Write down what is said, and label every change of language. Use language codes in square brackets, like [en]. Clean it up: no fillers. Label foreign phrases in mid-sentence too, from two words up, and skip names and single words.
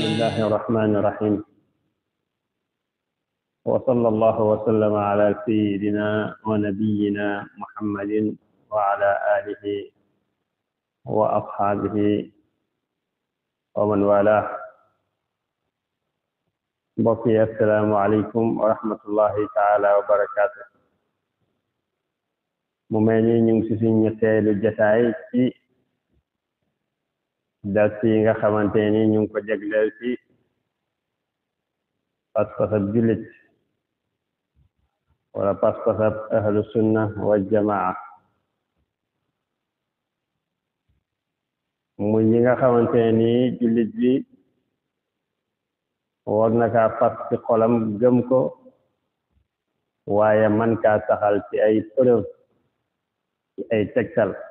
[ar] بسم الله الرحمن الرحيم، وصلى الله وسلم على سيدنا ونبينا محمد وعلى آله وأصحابه ومن والاه. بقي السلام عليكم ورحمة الله تعالى وبركاته. [wo] ممني نيغي سي ñetteelu jotaay ci dars yi nga xamanteni ñu ko jagleel ci pas-pasab jullit wala pas-pasab [ar] أهل السنة والجماعة, [wo] muy yi nga xamanteni jullit bi war na kaa fas ci xolam gëm ko, waaye man kaa saxal ci ay preuve, ci ay tegtal.